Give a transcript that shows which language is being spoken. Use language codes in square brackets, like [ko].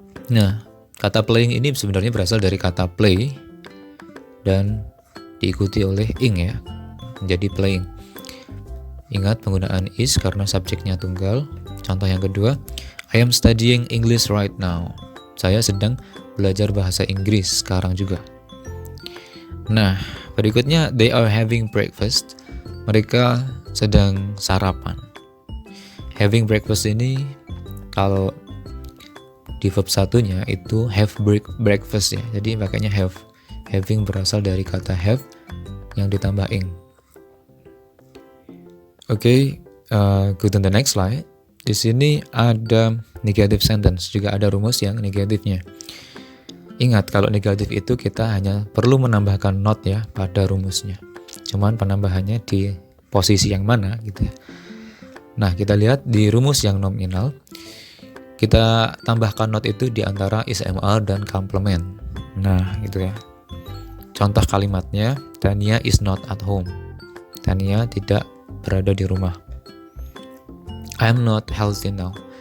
[id] Nah, kata playing ini sebenarnya berasal dari kata play dan diikuti oleh ing ya, menjadi playing. Ingat penggunaan is karena subjeknya tunggal. Contoh yang kedua, [en] I am studying English right now. [id] Saya sedang belajar bahasa Inggris sekarang juga. Nah, berikutnya [en] they are having breakfast. [id] Mereka sedang sarapan. Having breakfast ini kalau di verb satunya itu have breakfast ya. Jadi makanya have. Having berasal dari kata have yang ditambah ing. Oke, [en] go to the next slide. [id] Di sini ada negative sentence, juga ada rumus yang negatifnya. Ingat kalau negatif itu kita hanya perlu menambahkan not ya pada rumusnya. Cuman penambahannya di posisi yang mana gitu ya. Nah, kita lihat di rumus yang nominal, kita tambahkan not itu di antara is, am, dan complement. Nah, gitu ya. Contoh kalimatnya, [en] Tania is not at home. [id] Tania tidak berada di rumah. [en] I am not healthy now.